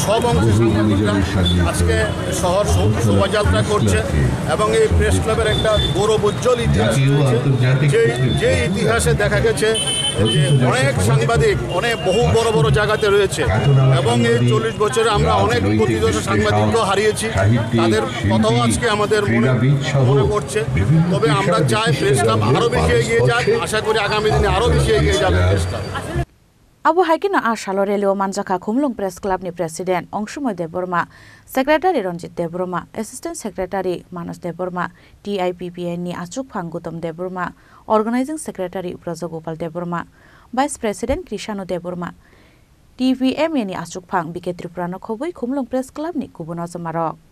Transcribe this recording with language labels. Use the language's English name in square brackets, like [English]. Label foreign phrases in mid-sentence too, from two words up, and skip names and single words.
[Bangla] সব অংশে সাংবাদিকরা আজকে শহর শোভাযাত্রা করছে এবং এই প্রেস ক্লাবের একটা গৌরব উজ্জ্বল ইতিহাস রয়েছে যে ইতিহাসে দেখা গেছে যে অনেক সাংবাদিক অনেক বহু বড় বড় জায়গাতে রয়েছে এবং এই 40 বছরে আমরা অনেক প্রতিদর্শ সাংবাদিকও হারিয়েছি তাদের কথাও আজকে আমাদের মনে পড়ছে তবে আমরা চাই প্রেস ক্লাব আরও বেশি এগিয়ে যাক আশা করি আগামী দিনে আরও বেশি এগিয়ে যাবে প্রেস ক্লাব [Kok Borok] Abu Haikina Shalo Relio Manjaka Khumlung Press Club ni President Ongsumoy Deborma, Secretary Ronjit Deborma, [English] Assistant Secretary [Kok Borok] Manas Deborma, TIPPN ni Achuk Phang Gutom Deborma, [English] Organizing Secretary [Kok Borok] Brajagopal Deborma, [English] Vice President [Kok Borok] Krishanu Deborma, TVM ni Achuk Phang Bike Tripurano Khoboi Khumlung Press Club ni Kubuno Jamarok.